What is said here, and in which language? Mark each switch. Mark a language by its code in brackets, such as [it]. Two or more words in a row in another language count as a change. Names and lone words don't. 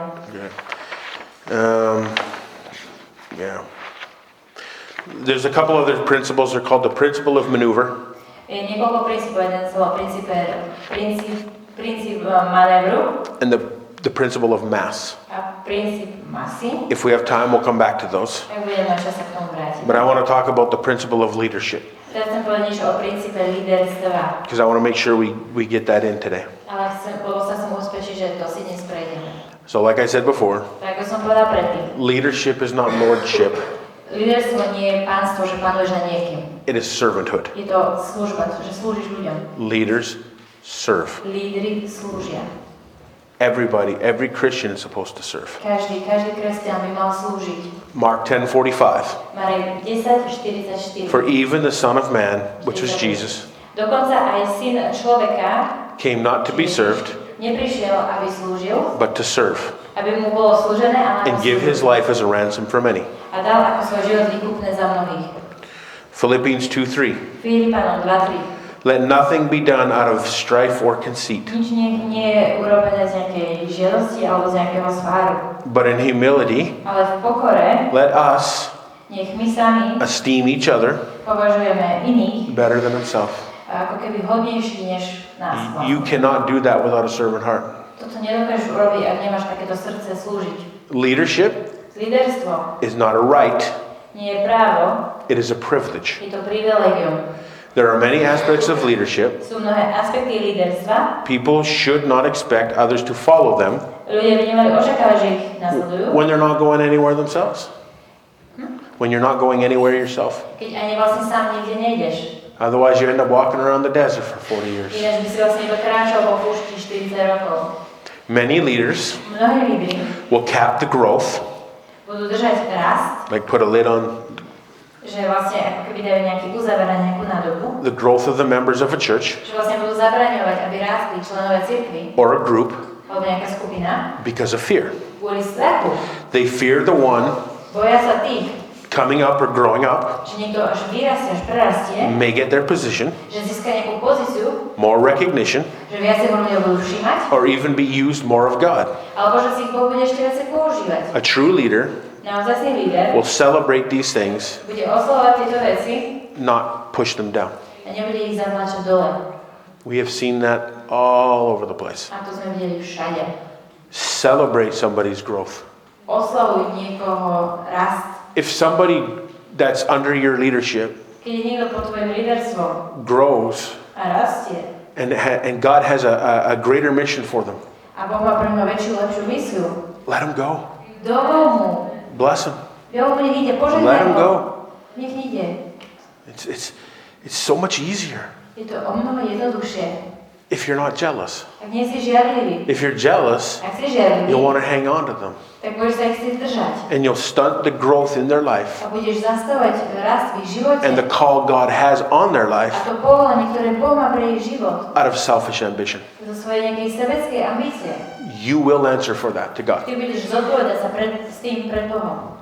[en] Okay. Yeah. There's a couple other principles. They're called the principle of maneuver. [sk] Je niekoľko princípov, jeden sa volá princíp manévru [en] And the principle of mass. [sk] a princíp masy. [en] If we have time, we'll come back to those. [sk] Ak budeme mať čas, sa k tomu vrátiť. [en] But I want to talk about the principle of leadership [sk] Teraz chcem povedať niečo o princípe líderstva. [en] because I want to make sure we get that in today. [sk] Ale lebo sa chcem ubezpečiť, že to si dnes prejdeme. [en] So like I said before, [sk] Tak ako som povedala predtým, [en] leadership is not lordship. [sk] líderstvo nie je pánstvo, že panuješ nad niekým. [en] It is servanthood. [sk] Je to služba, že slúžiš ľuďom. [en] Leaders serve. [sk] Lídri slúžia. [en] Every Christian is supposed to serve. [sk] Každý kresťan by mal slúžiť. [en] Mark 10:45. [sk] Marek 10:44. [en] For even the Son of Man, which was Jesus, [sk] Dokonca aj syn človeka [en] came not to be served, [sk] neprišiel, aby slúžil, [en] but to serve, [sk] aby mu bolo slúžené, ale [en] and give his life as a ransom for many. [sk] a dal ako svoj život výkupné za mnohých. [en] Philippians 2:3. [sk] Filipanom 2:3. [en] Let nothing be done out of strife or conceit, [sk] Nič nie je urobené z nejakej žiadosti alebo z nejakého sváru. [en] but in humility, [sk] Ale v pokore [en] let us [sk] nech my sami [en] esteem each other [sk] považujeme iných [en] better than himself. [sk] ako keby hodnejší než nás. [en] You cannot do that without a servant heart. [sk] Toto nedokážeš urobiť, ak nemáš takéto srdce slúžiť. [en] Leadership [sk] Líderstvo [en] is not a right, [sk] nie je právo, [en] it is a privilege. [sk] je to privilegium. [en] There are many aspects of leadership. [sk] Sú mnohé aspekty líderstva. [en] People should not expect others to follow them [sk] Ľudia by nemali očakávať, že ich nasledujú, [en] when they're not going anywhere themselves. When you're not going anywhere yourself. [sk] keď ani vlastne sám nikde nejdeš. [en] Otherwise you end up walking around the desert for 40 years. [sk] Ináč by si vlastne iba kráčal po púšti 40 rokov. [en] Many leaders [sk] Mnohí lídri [en] will cap the growth, [sk] budú držať rast, [en] like put a lid on [sk] že vlastne ako keby dajú nejaký uzáver na nejakú nádobu, [en] the growth of the members of a church [sk] že vlastne budú zabraňovať, aby rástli členové cirkvi [en] or a group [sk] alebo nejaká skupina [en] because of fear. [sk] kvôli strachu. [en] They fear the one [sk] Boja sa tých, [en] coming up or growing up [sk] že niekto až vyrastie, až prerastie, [en] may get their position, [sk] že získa nejakú pozíciu, [en] more recognition, [sk] že viacej ho ľudia budú všímať, [en] or even be used more of God. [sk] alebo že si ich Boh bude ešte viacej používať. [en] A true leader [sk] Naozajstný líder [en] will celebrate these things, [sk] bude oslovať tieto veci [en] not push them down. [sk] a nebude ich zatlačať dole. [en] We have seen that all over the place. [sk] A to sme videli všade. [en] Celebrate somebody's growth. [sk] Oslavuj niekoho rast. [en] If somebody that's under your leadership [sk] Keď je niekto pod tvojim líderstvom [en] grows [sk] a rastie [en] and God has a greater mission for them, [sk] a Boh má pre mňa väčšiu, lepšiu misiu, [en] let them go. [sk] dovol mu. [en] Bless them. [sk] Dovol mu, nech ide, [en] Let [sk] požehnaj [en] them [sk] ho. [en] go. [sk] Nech ide. [en] It's so much easier [sk] Je to o mnoho jednoduchšie. [en] if you're not jealous. [sk] Ak nie si žiarlivý, [en] If you're jealous, [sk] ak si žiarlivý, [en] you'll want to hang on to them. [sk] tak budeš sa ich chcieť držať. [en] And you'll stunt the growth in their life [sk] A budeš zastavať rast v ich živote. [en] and the call God has on their life [sk] A to povolanie, ktoré Boh má pre ich život, [en] out of selfish ambition. [sk] zo svojej nejakej sebeckej ambície. [en] You will answer for that to God. [sk] Ty budeš zodpovedať sa s tým pred Bohom.